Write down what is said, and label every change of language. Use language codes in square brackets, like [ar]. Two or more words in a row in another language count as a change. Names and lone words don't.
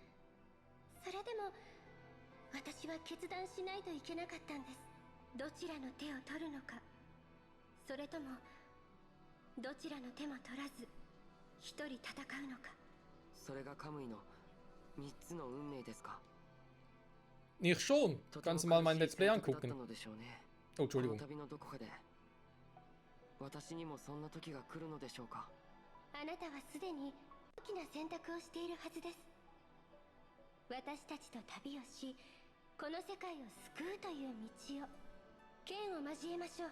[ja] それでも私は決断しないといけなかったんです。どちらの手を取るのか、それともどちらの手も取らず一人戦うのか。それがカムイの3つの運命ですか。 [de] Nicht schon. Kannst du mal mein [en] Let's Play [de] angucken. Oh, Entschuldigung. [ja] 私にもそんな時が来るのでしょうか。あなたはすでに大きな選択をしているはずです。私たちと旅をし、この世界を救うという道を、剣を交えましょう。